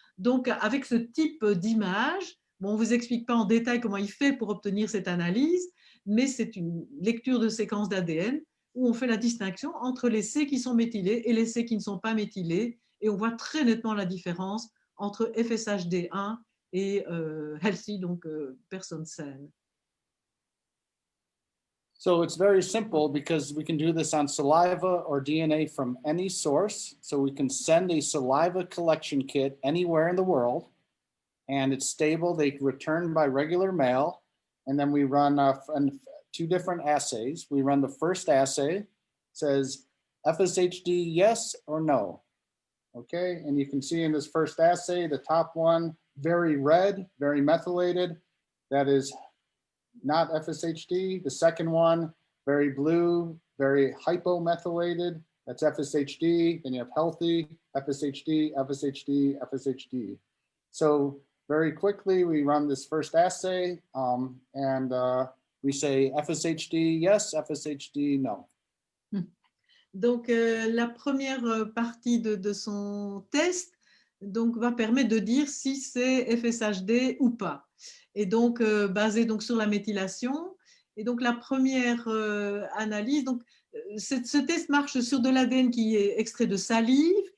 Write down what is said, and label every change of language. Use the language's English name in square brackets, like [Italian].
[French] Donc, avec ce type d'image, bon, on ne vous explique pas en détail comment il fait pour obtenir cette analyse, mais c'est une lecture de séquence d'ADN où on fait la distinction entre les C qui sont méthylés et les C qui ne sont pas méthylés, et on voit très nettement la différence entre FSHD1 et healthy, donc personne saine. [English] So it's very simple because we can do this on saliva or DNA from any source. So we can send a saliva collection kit anywhere in the world, and it's stable. They return by regular mail, and then we run two different assays. We run the first assay, says FSHD yes or no. Okay, and you can see in this first assay, the top one, very red, very methylated. That is not FSHD. The second one, very blue, very hypomethylated. That's FSHD. Then you have healthy, FSHD, FSHD, FSHD. So very quickly, we run this first assay and we say FSHD yes, FSHD no. [French] Donc, la première partie de son test donc, va permettre de dire si c'est FSHD ou pas. Et donc, basé donc, sur la méthylation. Et donc, la première analyse, donc, ce test marche sur de l'ADN qui est extrait de salive.